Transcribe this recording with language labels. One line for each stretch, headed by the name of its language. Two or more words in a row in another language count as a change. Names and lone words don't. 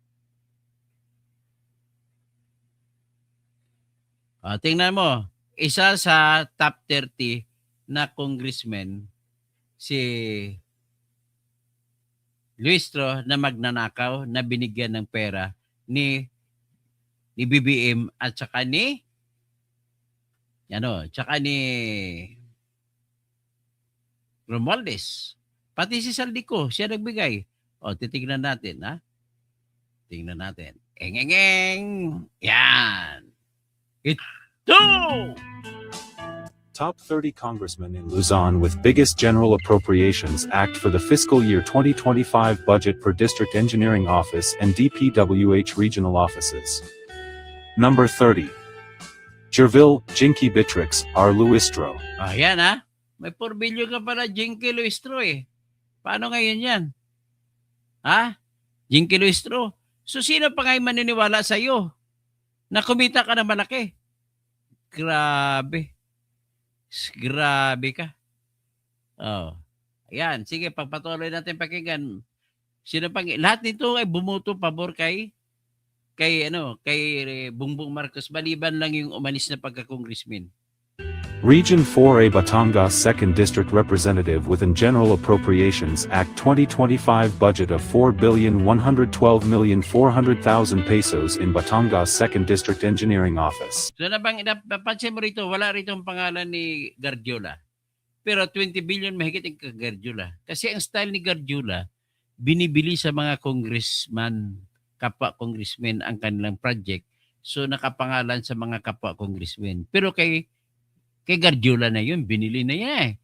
Filipino: Tingnan mo, isa sa top 30 na congressman, si Luistro na magnanakaw na binigyan ng pera ni BBM at saka ni Romualdez. Pati si Saldico, siya nagbigay. Titignan natin, ha? Tingnan natin. Engengeng! Yan! Ito!
English: Top 30 congressmen in Luzon with biggest General Appropriations Act for the fiscal year 2025 budget per District Engineering Office and DPWH regional offices. Number 30. Jervil, Jinky Bitrix, R. Luistro.
Filipino: Yan ha. May 4 billion ka pala, Jinky Luistro eh. Paano ngayon yan? Ha? Jinky Luistro. So sino pa ngayon maniniwala sa'yo na kumita ka na malaki? Grabe. Grabe ka. Ayan. Sige, pagpatuloy natin pakinggan. Sino pang lahat nito ay bumuto pabor kay Bongbong Marcos maliban lang yung umalis na pagka-congressman.
English: Region 4A Batangas 2nd District Representative within General Appropriations Act 2025 budget of 4,112,400,000 pesos in Batangas 2nd District Engineering Office.
Filipino: So napansin mo rito, wala rito ang pangalan ni Garjola. Pero 20 billion mahigit ang Garjola. Kasi ang style ni Garjola, binibili sa mga congressman, kapwa congressmen ang kanilang project. So nakapangalan sa mga kapwa congressmen. Pero kay Garjola na yun, binili na yan eh.